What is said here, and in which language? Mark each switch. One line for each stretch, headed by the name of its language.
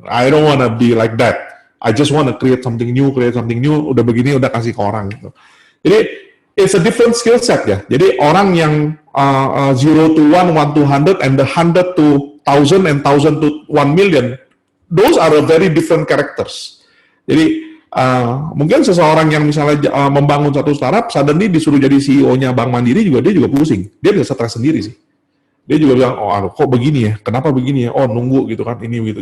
English: I don't wanna be like that. I just wanna create something new.
Indonesian: Udah begini, udah kasih ke orang gitu. Jadi,
English: it's a different skill set ya.
Indonesian: Jadi, orang yang
English: 0 to 1, 1 to 100, and the 100 to 1000, and 1000 to 1 million, those are a very different characters.
Indonesian: Jadi mungkin seseorang yang misalnya membangun satu startup, suddenly disuruh jadi CEO-nya Bank Mandiri juga dia juga pusing. Dia bisa stres sendiri sih. Dia juga bilang, oh kok begini ya? Kenapa begini ya? Oh nunggu gitu kan ini gitu.